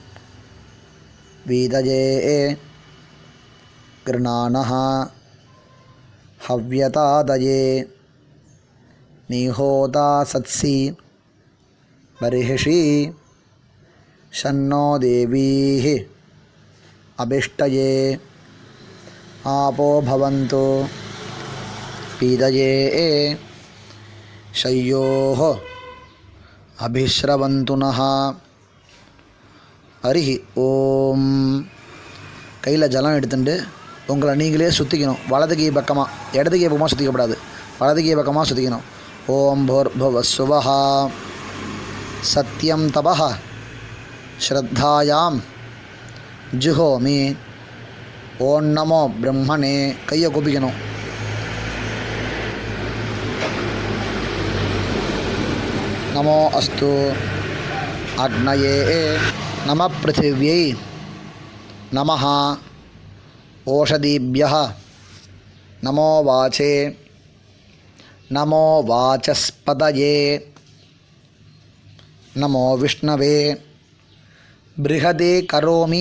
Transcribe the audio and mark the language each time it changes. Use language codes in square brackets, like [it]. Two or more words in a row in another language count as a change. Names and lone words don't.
[sa] वीदये गृणानः हव्यतादये निहोता सत्सि बर्हिषि शन्नो देवीः अभिष्टये आपो भवन्तु पीदये शय्योः अभिश्रवन्तु नः. हरिः ओम. [ta] கையில் ஜலம் எடுத்துட்டு உங்களை நீங்களே சுற்றிக்கணும். வலது கை பக்கமாக, இடது கை பக்கமாக சுற்றிக்கப்படாது, வலது கை பக்கமாக சுற்றிக்கணும். [sa] ஓம் भूर्भुवस्सुवः सत्यं तपः श्रद्धायां जुहोमि. ओं नमो ब्रह्मणे. [ta] கையை கூப்பிக்கணும். [sa] नमो अस्तु अग्नये नमः पृथिव्यै नमः ओषधीभ्यः नमो वाचे नमो वाचस्पतये नमो विष्णवे बृहदे करोमि.